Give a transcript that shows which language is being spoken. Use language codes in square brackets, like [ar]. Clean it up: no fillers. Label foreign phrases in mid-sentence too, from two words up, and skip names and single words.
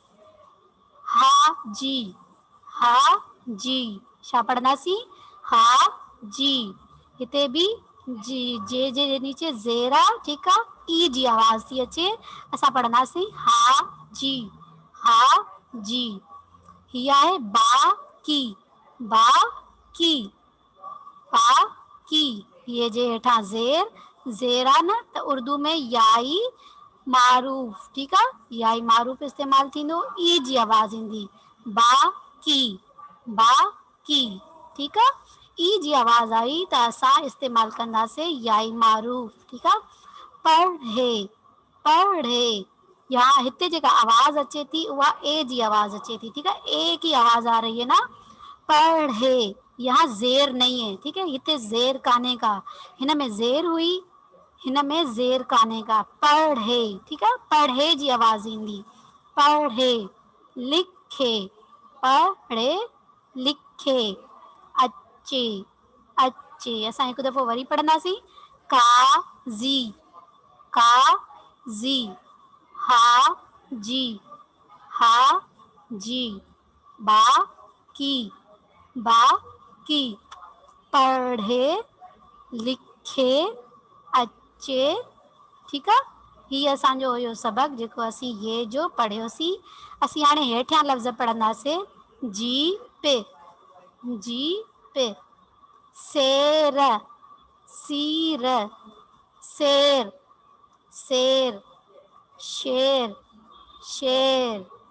[sd] हा जी, हा जी। छा पढ़ंदासीं? हा जी। हिते बि जी जे नीचे ज़ेर आहे। ठीकु आहे। ई जी आवाज़ थी अचे, असां पढ़ंदासीं हा जी, हा जी। हीअ आहे बाकी, बाकी, बाकी। ये जे हेठां ज़ेर आहे न, त [hi] उर्दू में [sd] याई मारूफ़। ठीकु आहे। याई मारूफ़ इस्तेमालु थींदो, ई जी आवाज़ ईंदी बाकी, बाकी। ठीकु आहे। ई जी आवाज़ आई त असां इस्तेमालु कंदासीं याई मारूफ़। ठीकु आहे। पढ़े, पढ़े। या हिते जेका आवाज़ अचे थी उहा ए जी आवाज़ अचे थी। [hi] ठीक है। ए की आवाज़ आ रही है ना। पढ़े, यहाँ ज़ेर नहीं है। ठीक है। [sd] हिते ज़ेर काने का, हिन में ज़ेर हुई, हिन में ज़ेर काने का। पढ़े। [hi] ठीक है। [sd] पढ़े जी आवाज़ ईंदी। पढ़े। लिखे, पढ़े लिखे। अचे, अचे। असां हिकु दफ़ो वरी पढ़ंदासीं काज़ी, काज़ी। हा जी, हा जी। बाकी, बाकी। पढ़े, लिखे, अचे। ठीकु आहे। हीअ असांजो हुयो सबक़ जेको असीं ये जो पढ़ियोसीं। असीं हाणे हेठियां लफ़्ज़ पढ़ंदासीं। जी पे, जी पे। शेर, सीर, शेर, शेर, शेर, शेर।